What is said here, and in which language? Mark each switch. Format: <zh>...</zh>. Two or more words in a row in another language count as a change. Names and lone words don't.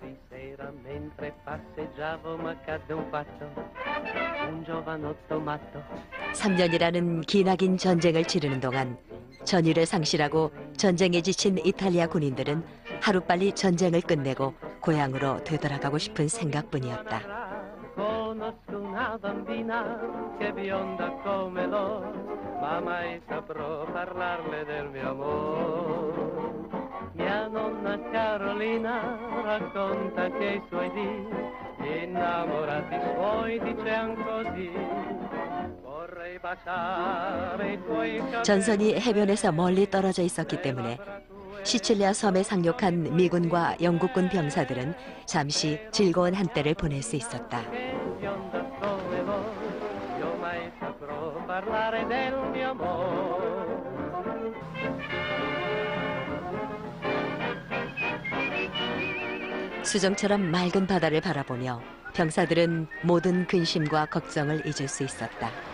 <ko>3년이라는 기나긴 전쟁을 치르는 동안 전율을 상실하고 전쟁에 지친 이탈리아 군인들은 하루빨리 전쟁을 끝내고 고향으로 되돌아가고 싶은 생각뿐이었다.</ko> <it>Conosco una bambina che è bionda come l'oro, ma mai saprò parlarle del mio amore. Mia nonna Carolina racconta che i suoi dì, gli innamorati suoi dicean così. Vorrei baciare i tuoi capelli.</it> <ko>전선이 해변에서 멀리 떨어져 있었기 때문에 시칠리아 섬에 상륙한 미군과 영국군 병사들은 잠시 즐거운 한때를 보낼 수 있었다. 수정처럼 맑은 바다를 바라보며 병사들은 모든 근심과 걱정을 잊을 수 있었다.</ko>